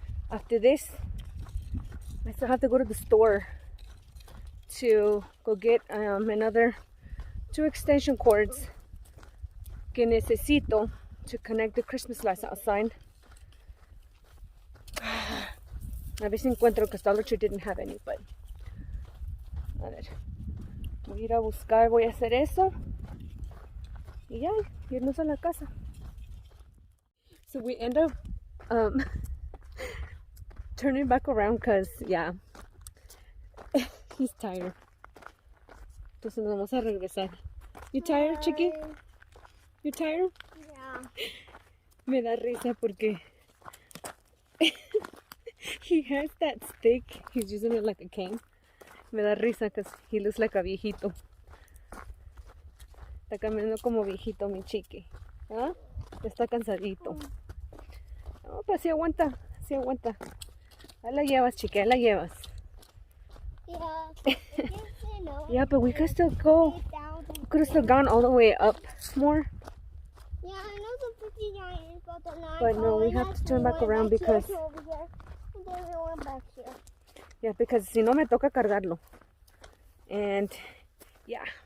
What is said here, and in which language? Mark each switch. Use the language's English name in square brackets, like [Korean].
[English] After this, I still have to go to the store to go get another 2 extension cords [Spanish] que necesito [English] to connect the Christmas lights outside. [Spanish] A ver si encuentro, [English] because Dollar Tree didn't have any, [Spanish] but a ver. Voy a ir a buscar, voy a hacer eso. Y ya, irnos a la casa. [English] So we end up turning back around because, yeah, he's tired. [Spanish] Entonces nos vamos a regresar. [English] You tired, Chiqui? You tired? Yeah. [Spanish] Me da risa porque [English] he has that stick. He's using it like a cane. [Spanish] Me da risa [English] because he looks like a viejito. [Spanish] Está caminando como viejito mi Chiqui. ¿Ah? Está cansadito. No, pero sí aguanta, sí aguanta. Ahí la llevas, Chiqui, ahí la llevas. [English] Yeah. I guess, you know, Yeah, but we could still go. 8,000. We could have still gone all the way up more. Yeah, I know the 59 is about the 9. But no, we have to turn back around because... Over here, and then we went back here. Yeah, because [Spanish] si no me toca cargarlo. [English] And yeah,